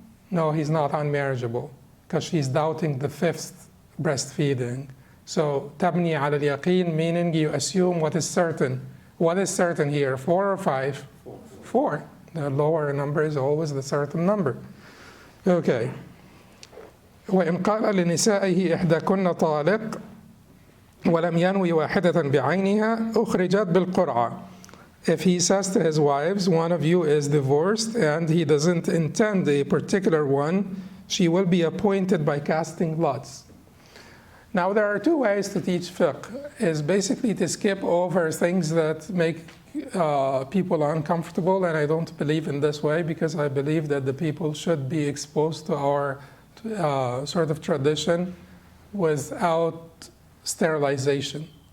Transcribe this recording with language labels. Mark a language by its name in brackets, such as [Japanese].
[English] No, he's not unmarriageable, because she's doubting the 5th breastfeeding. So, [Arabic] tabni ala al-yaqeen, [English] meaning you assume what is certain. What is certain here, 4 or 5? 4. The lower number is always the certain number. Okay. [Arabic] وإن قال لنسائه إحداكن طالق ولم ينوي واحدة بعينها أخرجت بالقرعة. [English] If he says to his wives, one of you is divorced and he doesn't intend a particular one, she will be appointed by casting lots. Now there are 2 ways to teach fiqh, is basically to skip over things that make people uncomfortable, and I don't believe in this way, because I believe that the people should be exposed to our sort of tradition without sterilization,